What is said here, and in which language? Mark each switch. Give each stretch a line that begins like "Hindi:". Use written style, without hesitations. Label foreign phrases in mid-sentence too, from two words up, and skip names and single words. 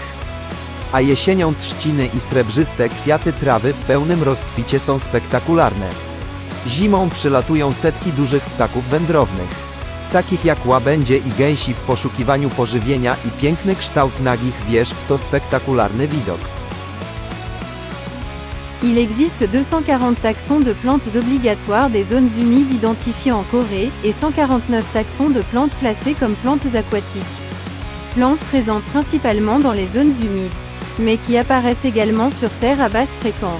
Polish: A jesienią trzciny i srebrzyste kwiaty trawy w pełnym rozkwicie są spektakularne. Zimą przylatują setki dużych ptaków wędrownych, takich jak łabędzie i gęsi w poszukiwaniu pożywienia, i piękny kształt nagich wierzb to spektakularny widok.
French: Il existe 240 taxons de plantes obligatoires des zones humides identifiées en Corée, et 149 taxons de plantes classées comme plantes aquatiques. Plantes présentes principalement dans les zones humides, mais qui apparaissent également sur terre à basse fréquence.